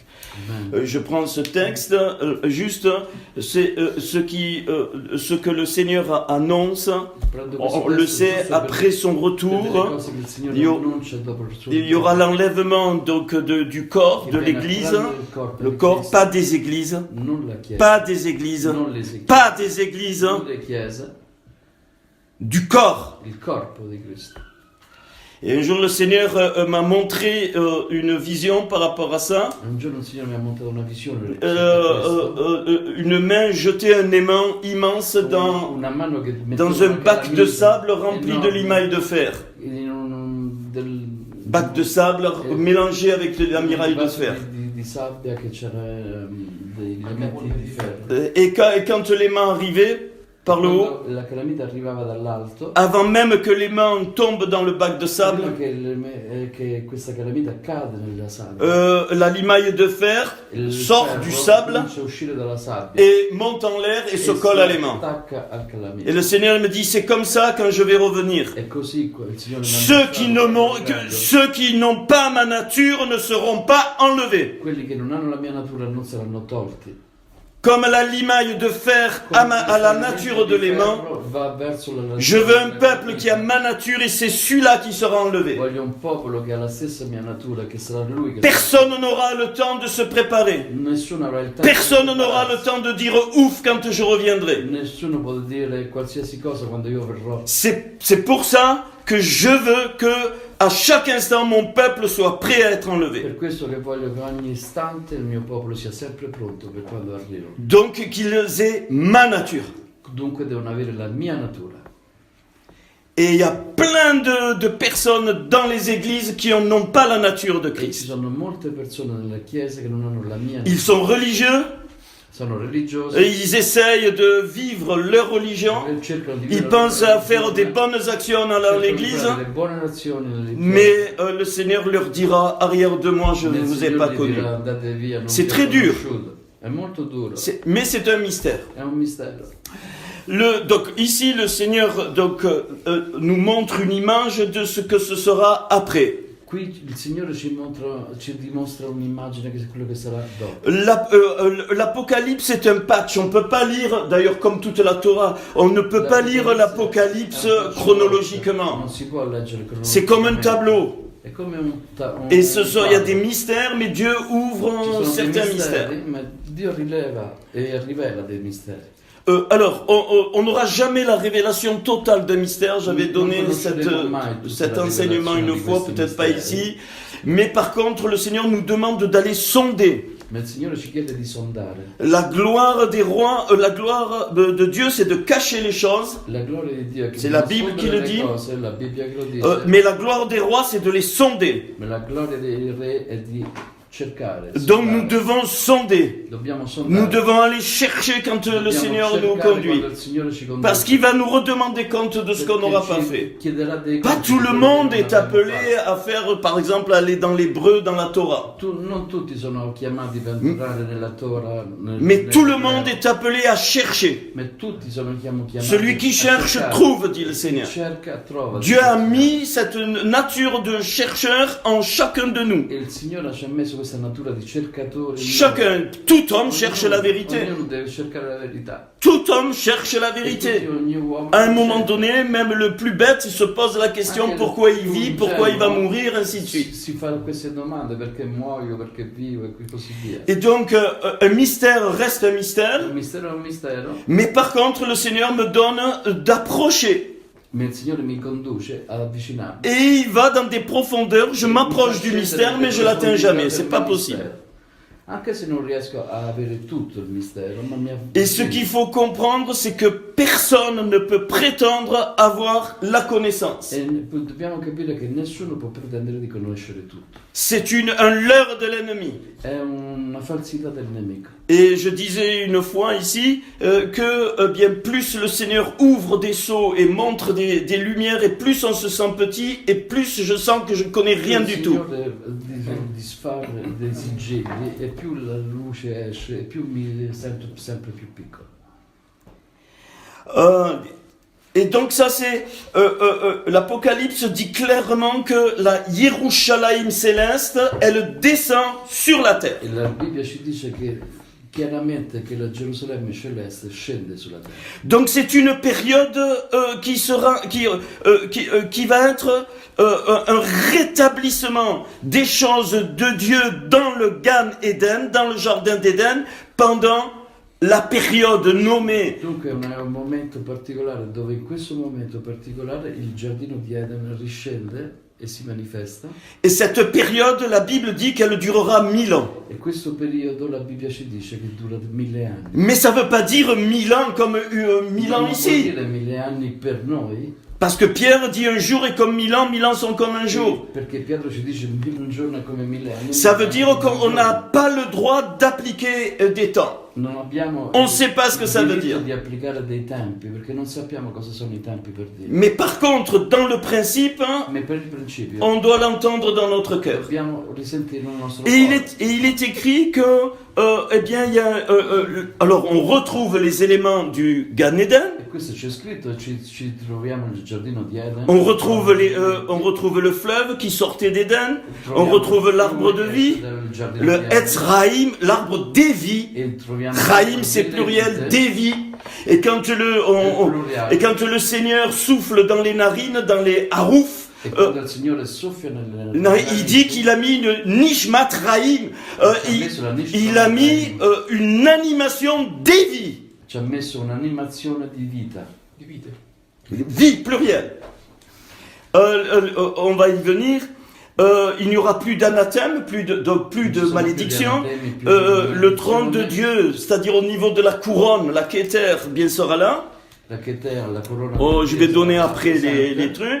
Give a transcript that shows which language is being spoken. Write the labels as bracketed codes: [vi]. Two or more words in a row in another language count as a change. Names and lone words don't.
[fr] Je prends ce texte, c'est ce que le Seigneur annonce, on le sait, après son retour. Il y aura l'enlèvement donc du corps de l'Église, le corps, pas des églises, pas des églises, pas des églises, du corps. [it] Il corpo di Cristo. [fr] Et un jour le Seigneur m'a montré une vision par rapport à ça. [it] Un giorno il Signore mi ha montato una visione. [fr] Une main jetait un aimant immense dans [it] Una mano che [fr] un bac de sable rempli de limailles de fer. Bac de sable mélangé avec de la mitraille de fer. [it] Di sabbia che c'era dei lamenti di ferro. [fr] Et quand l'aimant arrivait par le haut, [it] La calamita arrivava dall'alto. [fr] avant même que l'aimant tombe dans le bac de sable, [it] che questa calamita cade nella sabbia. [fr] la limaille de fer sort du sable [it] comincia a uscire dalla sabbia [fr] et monte en l'air et se colle à l'aimant. [it] attacca al calamita. [fr] Et le Seigneur me dit, c'est comme ça quand je vais revenir. [it] È così il Signore [fr] Ceux qui n'ont pas ma nature ne seront pas enlevés. [it] quelli che non hanno la mia natura non saranno tolti. [fr] Comme la limaille de fer à la nature de l'aimant, je veux un peuple qui a ma nature et c'est celui-là qui sera enlevé. [it] Voglio un popolo che ha la stessa mia natura, che sarà lui che [fr] Personne n'aura le temps de se préparer. [it] Nessuno avrà il tempo. [fr] Personne n'aura le temps de dire ouf quand je reviendrai. [it] Nessuno può dire qualsiasi cosa quando io verrò. [fr] C'est pour ça que je veux que à chaque instant mon peuple soit prêt à être enlevé. [it] Per questo che voglio che ogni istante il mio popolo sia sempre pronto per quando arrivo. [fr] Donc qu'ils aient ma nature. [it] Dunque devono avere la mia natura. [fr] Et il y a plein de personnes dans les églises qui n'ont pas la nature de [it] E ci [fr] Christ. [it] sono molte persone nella chiesa che non hanno la mia [fr] Ils [it] natura. [fr] sont religieux, [it] Sono religiosi. [fr] et ils essayent de vivre leur religion. [it] Cercano di [fr] Ils [it] vivere [fr] pensent [it] la [fr] à faire des bonnes actions dans [it] cercano di [fr] l'église, [it] fare le buone azioni nell'Église. [fr] mais le Seigneur leur dira, arrière de moi, je ne [it] Il [fr] vous ai [it] Signore [fr] pas [it] gli [fr] connu. [it] dirà, andate via, non [fr] C'est [it] vi ho [fr] très dur. [it] conosciuto. È molto duro. [fr] Mais c'est un mystère. [it] È un mistero. [fr] Donc ici, le Seigneur nous montre une image de ce que ce sera après. [it] Qui il Signore ci dimostra un'immagine che è quello che sarà dopo. [fr] L'Apocalypse est un patch. On ne peut pas lire, d'ailleurs comme toute la Torah, on ne peut pas lire l'Apocalypse chronologiquement. [it] Non si può leggere [fr] C'est comme un tableau. [it] È come [fr] Et il y a des mystères, mais Dieu [it] Ci [fr] ouvre [it] sono dei [fr] certains [it] misteri, [fr] mystères. [it] ma Dio rileva e rivela dei misteri. [fr] Alors, on n'aura jamais la révélation totale d'un mystère. J'avais donné cet enseignement une fois, peut-être pas ici. Mais par contre, le Seigneur nous demande d'aller sonder. [it] Ma il Signore ci chiede di sondare. [fr] La gloire des rois, la gloire de Dieu, c'est de cacher les choses. [it] La gloria di Dio è che [fr] C'est la Bible qui le [it] nascondere le [fr] dit. [it] cose, la Bibbia che lo dice. [fr] Mais la gloire des rois, c'est de les sonder. [it] Ma la gloria dei re è di cercare. [fr] Donc [it] sondare. [fr] nous devons sonder. [it] Dobbiamo sondare. [fr] Nous devons aller chercher quand le [it] Dobbiamo [fr] Seigneur nous [it] cercare [fr] conduit. [it] quando il Signore ci conduce. [fr] Parce qu'il va nous redemander compte de ce qu'on n'aura pas fait. [it] Chiederà dei [fr] Pas [it] compiti [fr] tout [it] di [fr] le [it] quello che [fr] monde [it] non [fr] est [it] abbiamo [fr] appelé [it] fatto. [fr] à faire, par exemple, aller dans l'hébreu, dans la Torah. [it] Non tutti sono chiamati per entrare nella Torah. [fr] Mais tout le monde est appelé à chercher. [it] Ma tutti sono chiamati. [fr] Celui qui a cherche [it] cercare. [fr] trouve, dit le [it] Chi [fr] Seigneur. [it] cerca trova. [fr] Dieu a mis cette nature de chercheur en chacun de nous. [it] E il Signore ci ha messo questa natura di cercatore. in [fr] Chacun, tout homme [it] noi. [fr] cherche la vérité. [it] Ognuno deve cercare la verità. [fr] Tout homme cherche la [it] E [fr] vérité. [it] ogni uomo [fr] À un moment [it] cerca. [fr] donné, même le plus bête, il se pose la question pourquoi il vit, pourquoi il va mourir, ainsi de suite. [it] Si fa queste domande, perché muoio, perché vivo e così via. [fr] Et donc, un mystère reste un mystère, [it] Il mistero è un mistero, [fr] mais par contre, le Seigneur me donne d'approcher. [it] ma il Signore mi conduce ad avvicinarmi. [fr] Et il va dans des profondeurs, je m'approche du mystère, mais je l'atteins jamais, c'est pas possible. [it] Anche se non riesco a avere tutto il mistero, ma mi [fr] Et ce qu'il faut comprendre, c'est que personne ne peut prétendre avoir la connaissance. [it] E dobbiamo capire che nessuno può pretendere di conoscere tutto. [fr] C'est un leurre de l'ennemi. [it] È una falsità del nemico. [fr] Et je disais une fois ici que bien plus le Seigneur ouvre des sceaux et montre des lumières, et plus on se sent petit, et plus je sens que je ne connais rien du tout. [it] Il Signore disfare dei sigilli e più la luce esce e più mi sento sempre più piccolo. [fr] Et donc ça c'est l'Apocalypse dit clairement que la Yerushalayim céleste, elle descend sur la terre. [it] E la Bibbia ci dice che chiaramente che la Gerusalemme celeste scende sulla terra. [fr] Donc c'est une période qui va être un rétablissement des choses de Dieu dans le [he] Gan Eden, [fr] dans le jardin d'Éden, pendant la période nommée. [it] Dunque è un momento particolare dove in questo momento particolare il giardino di Eden riscende e si manifesta. [fr] Et cette période, la Bible dit qu'elle durera 1000 ans. [it] E questo periodo la Bibbia ci dice che dura 1000 anni. [fr] Mais ça ne veut pas dire 1000 ans comme 1000 ans [it] Non vuol [fr] ici. [it] dire 1000 anni per noi, [fr] Parce que Pierre dit un jour est comme 1000 ans sont comme un jour. [it] perché Pietro ci dice un giorno è come 1000 anni. [fr] Ça veut dire qu'on n'a pas le droit d'appliquer des temps. [it] Non abbiamo [fr] On ne sait pas ce que ça veut [it] il diritto [fr] dire. [it] di applicare dei tempi, perché non sappiamo cosa sono i tempi per Dio. [fr] Mais par contre, dans le principe, [it] Ma per il principio [fr] on doit l'entendre dans notre cœur. [it] dobbiamo risentire il nostro [fr] Et [it] cuore. [fr] il est écrit que, eh bien, il y a, alors on retrouve les éléments du [he] Gan Eden, [it] E questo c'è scritto, ci troviamo nel giardino di Eden. [fr] on retrouve le fleuve qui sortait d'Éden, on [it] Troviamo [fr] retrouve [it] il [fr] l'arbre de [it] fiume [fr] vie, [it] del giardino [fr] le [it] di Eden. [he] Etz Raïm, [fr] l'arbre des vies. [it] E troviamo [fr] Raïm, c'est [it] delle [fr] pluriel, [it] vite. [fr] des vies. Et quand le Seigneur souffle dans les narines, dans les harouf, [it] E quando il Signore soffia nelle [fr] il dit qu'il a mis une [he] Nishmat Raïm, [fr] il a mis une animation des vies. [it] ci ha messo un'animazione di vita. [fr] Vie plurielle. On va y venir. Il n'y aura plus d'anathème, plus de malédiction. Le trône de Dieu, c'est-à-dire au niveau de la couronne, la Keter, bien sera là. La Keter, la couronne. Oh, je vais donner après les trucs.